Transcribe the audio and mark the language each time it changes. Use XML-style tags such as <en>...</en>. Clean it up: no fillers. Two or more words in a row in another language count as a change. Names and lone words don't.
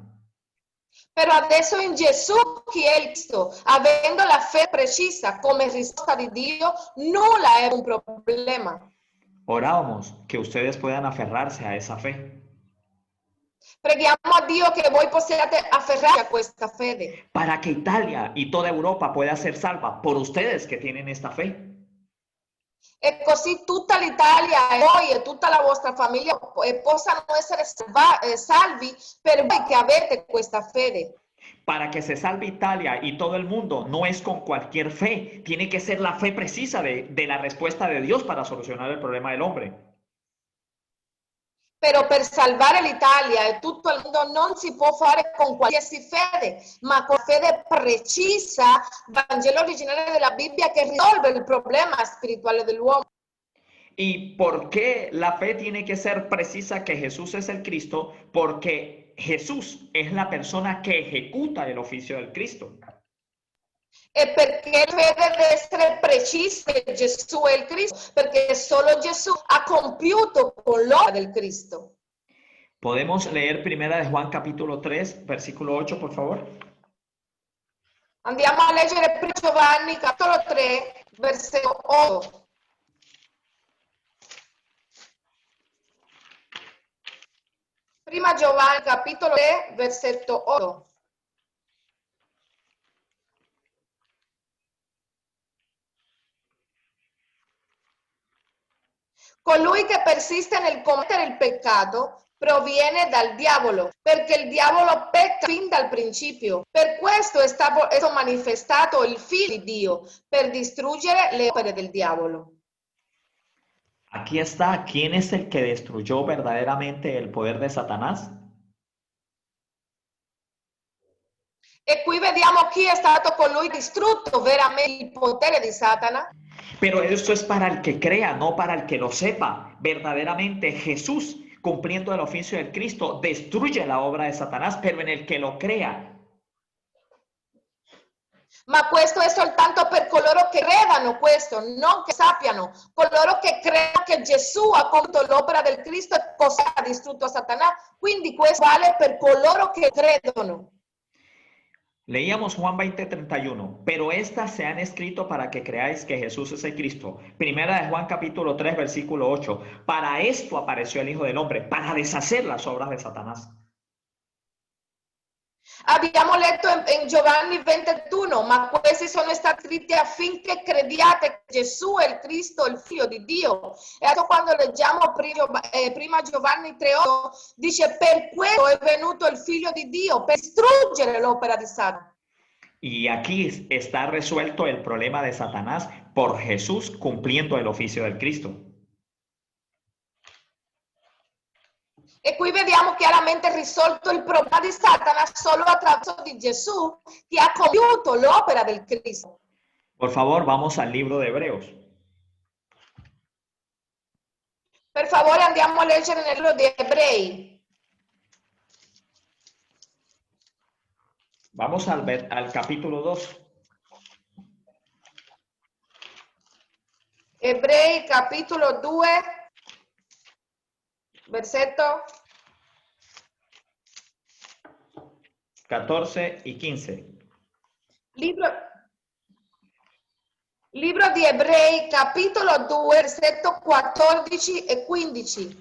<it>Però adesso in Gesù, che è il Cristo, avendo la fe precisa come risposta di Dio, nulla è un problema.</it> <es>Orábamos que ustedes puedan aferrarse a esa fe.</es> <it>Preghiamo a Dio che voi possiate afferrarvi a questa fede.</it> <es>Para que Italia y toda Europa pueda ser salva por ustedes que tienen esta fe.</es> <it>E così tutta l'Italia e voi e tutta la vostra famiglia possano essere salvi per voi che avete questa fede.</it> <es>Para que se salve Italia y todo el mundo, no es con cualquier fe. Tiene que ser la fe precisa de la respuesta de Dios para solucionar el problema del hombre.</es> <it>Però per salvare l'Italia e tutto il mondo non si può fare con qualsiasi fede, ma con fede precisa, Vangelo originale della Bibbia che risolve il problema spirituale dell'uomo.</it> <es>¿Y por qué la fe tiene que ser precisa que Jesús es el Cristo? Porque Jesús es la persona que ejecuta el oficio del Cristo.</es> <it>E perché la fede deve essere precisa che Gesù è il Cristo, perché solo Gesù ha compiuto con l'opera del Cristo.</it> <es>¿Podemos leer primera de Juan capítulo 3, versículo 8, por favor?</es> <it>Andiamo a leggere 1 Giovanni capitolo 3, versetto 8. Prima Giovanni capitolo 3, versetto 8. Colui che persiste nel commettere il peccato proviene dal diavolo, perché il diavolo pecca fin dal principio. Per questo è stato manifestato il Figlio di Dio, per distruggere le opere del diavolo.</it> <es>Aquí está, ¿quién es el que destruyó verdaderamente el poder de Satanás?</es> <it>E qui vediamo chi è stato colui distrutto veramente il potere di Satana.</it> <es>Pero esto es para el que crea, no para el que lo sepa. Verdaderamente Jesús, cumpliendo el oficio del Cristo, destruye la obra de Satanás, pero en el que lo crea.</es> <it>Ma questo è soltanto per coloro che credano questo, non che sappiano. Coloro che credono che Gesù ha compiuto l'opera del Cristo e così ha distrutto Satana. Quindi questo vale per coloro che credono.</it> <es>Leíamos Juan 20:31, pero estas se han escrito para que creáis que Jesús es el Cristo. Primera de Juan capítulo 3, versículo 8. Para esto apareció el Hijo del Hombre, para deshacer las obras de Satanás.</es> <it>Abbiamo letto in Giovanni 21, ma questi sono stati scritti affinché crediate che Gesù è il Cristo, il Figlio di Dio. E adesso quando leggiamo prima Giovanni 3,8 dice per questo è venuto il Figlio di Dio, per distruggere l'opera di Satana.</it> <es>Y aquí está resuelto el problema de Satanás por Jesús cumpliendo el oficio del Cristo.</es> <it>E qui vediamo chiaramente risolto il problema di Satana solo attraverso di Gesù che ha compiuto l'opera del Cristo.</it> <es>Por favor, vamos al libro de Hebreos.</es> <it>Per favore andiamo a leggere nel libro di Ebrei.</it> <es>Vamos al capítulo 2.</es> <it>Ebrei capitolo 2, versetto</it> <es>14 y 15.</es> <it>Libro di Ebrei, capitolo 2, versetto 14 e 15.</it>